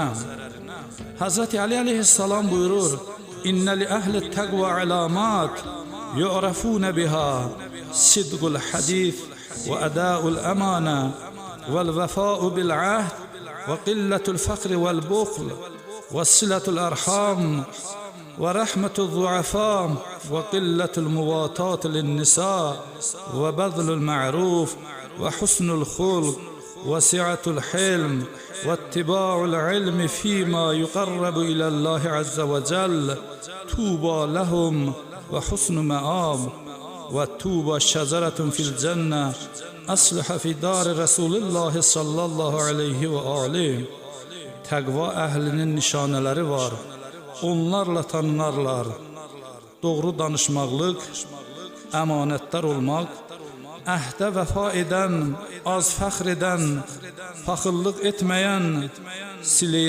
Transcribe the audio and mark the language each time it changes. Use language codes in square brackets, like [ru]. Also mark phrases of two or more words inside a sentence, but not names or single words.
[az] Həzrəti Ali əleyhissalam buyurur, [ar] إن لأهل التقوى علامات يعرفون بها صدق الحديث وأداء الأمانة والوفاء بالعهد وقلة الفخر والبخل وصلة الأرحام, ورحمة الضعفاء وقلة المواطاة للنساء وبذل المعروف وحسن الخلق وسعة الحلم واتباع العلم فيما يقرب إلى الله عز وجل طوبى لهم وحسن مآب وطوبى شجرة في الجنة أصلح في دار رسول الله صلى الله عليه وآله. [az] Təqva əhlinin nişanələri var. Onlarla tanınarlar. Doğru danışmaqlıq, əmanətdar olmaq, əhdə vəfa edən, az fəxr edən, paxıllıq etməyən, silə-i